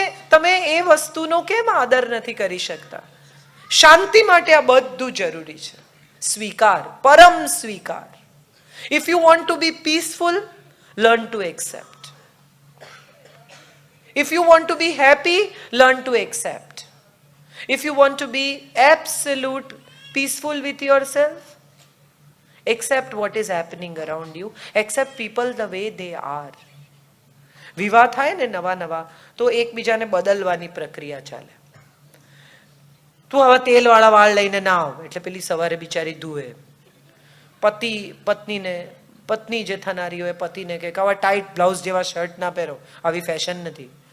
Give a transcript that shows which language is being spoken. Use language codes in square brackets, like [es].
[gu] તમે એ વસ્તુનો કેમ આદર નથી કરી શકતા? શાંતિ માટે આ બધું જરૂરી છે. સ્વીકાર, પરમ સ્વીકાર. [en] If you want to be peaceful, learn to accept. If you want to be happy, learn to accept. If you want to be absolute peaceful with yourself, accept what is happening around you. Accept people the way they are. [gu] વિવાહ થાય ને નવા તો એકબીજાને બદલવાની પ્રક્રિયા ચાલે. તું આવા તેલવાળા વાળ લઈને ના આવ એટલે પેલી સવારે બિચારી ધુએ. પત્ની જે થનારી હોય પતિને કે આવા ટાઈટ બ્લાઉઝ જેવા શર્ટ ના પહેરો, આવી ફેશન નથી.